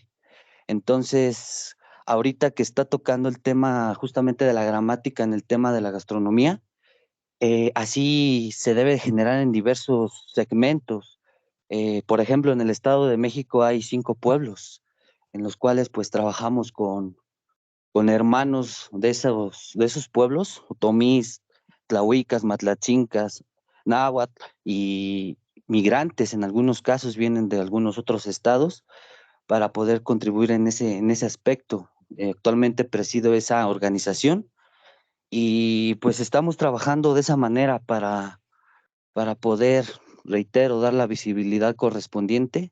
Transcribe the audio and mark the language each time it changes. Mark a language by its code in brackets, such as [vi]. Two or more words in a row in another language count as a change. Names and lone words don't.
[es] Entonces, ahorita que está tocando el tema justamente de la gramática en el tema de la gastronomía, así se debe generar en diversos segmentos. Por ejemplo, en el Estado de México hay 5 pueblos en los cuales pues trabajamos con hermanos de esos pueblos, otomís, tlahuicas, matlachincas, náhuatl y migrantes en algunos casos vienen de algunos otros estados para poder contribuir en ese aspecto. Actualmente presido esa organización y pues estamos trabajando de esa manera para poder, reitero, dar la visibilidad correspondiente.